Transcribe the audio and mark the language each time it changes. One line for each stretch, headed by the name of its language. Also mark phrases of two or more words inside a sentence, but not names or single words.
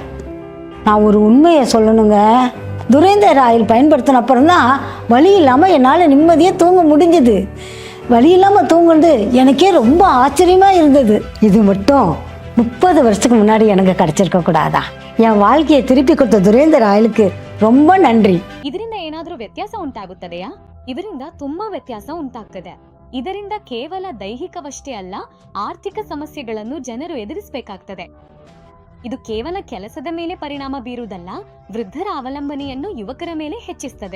Tamil: நான் ஒரு உண்மையை சொல்லணுங்க, துரைந்தர் ஆயில் பயன்படுத்தின அப்புறம் தான் வலி இல்லாமல் என்னால் நிம்மதியாக தூங்க முடிஞ்சுது. வலி இல்லாமல் தூங்குறது எனக்கே ரொம்ப ஆச்சரியமாக இருந்தது. இது மட்டும் 30 வருஷத்துக்கு முன்னாடி எனக்கு கிடைச்சிருக்க கூடாதா? என் வாழ்க்கையை திருப்பி கொடுத்த துரைந்தர் ಆಯಿಲ್ಗೆ ரொம்ப நன்றி.
Kannada: ಇದರಿಂದ ಏನಾದರೂ ವ್ಯತ್ಯಾಸ ಉಂಟಾಗುತ್ತದೆಯಾ? ಇದರಿಂದ ತುಂಬಾ ವ್ಯತ್ಯಾಸ ಉಂಟಾಗ್ತದೆ. ಇದರಿಂದ ಕೇವಲ ದೈಹಿಕವಷ್ಟೇ ಅಲ್ಲ, ಆರ್ಥಿಕ ಸಮಸ್ಯೆಗಳನ್ನು ಜನರು ಎದುರಿಸಬೇಕಾಗ್ತದೆ. ಇದು ಕೇವಲ ಕೆಲಸದ ಮೇಲೆ ಪರಿಣಾಮ ಬೀರುವುದಲ್ಲ, ವೃದ್ಧರ ಅವಲಂಬನೆಯನ್ನು ಯುವಕರ ಮೇಲೆ ಹೆಚ್ಚಿಸುತ್ತದೆ.